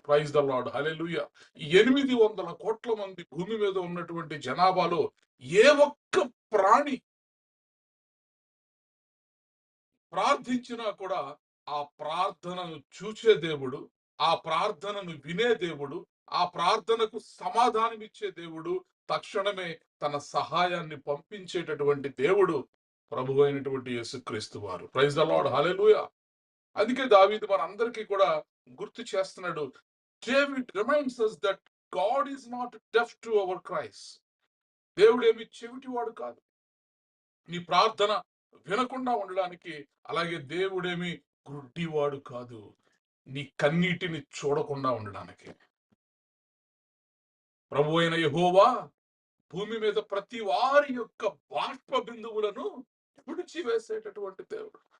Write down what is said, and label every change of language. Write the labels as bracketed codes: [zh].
[en] praise the lord, [te] హల్లెలూయా. 800 కోట్ల మంది భూమి మీద ఉన్నటువంటి జనాభాలో ఏ ఒక్క ప్రాణి ప్రార్థించినా కూడా ఆ ప్రార్థనను చూచే దేవుడు, ఆ ప్రార్థనను వినే దేవుడు, ఆ ప్రార్థనకు సమాధానమిచ్చే దేవుడు, తక్షణమే తన సహాయాన్ని పంపించేటటువంటి దేవుడు ప్రభువైనటువంటి యేసుక్రీస్తు వారు. ప్రైజ్ ద లార్డ్, హల్లెలూయా. అందుకే దావీదు మనందరికీ కూడా గుర్తు చేస్తున్నాడు. [en] David reminds us that God is not deaf to our cries. [te] దేవుడేమి చెవిటివాడు కాదు నీ ప్రార్థన వినకుండా ఉండడానికి. అలాగే దేవుడేమి గుడ్డివాడు కాదు నీ కన్నీటిని చూడకుండా ఉండడానికి. ప్రభు అయిన యెహోవా భూమి మీద ప్రతి వారి యొక్క బాష్ప బిందువులను తుడిచివేసేటటువంటి దేవుడు.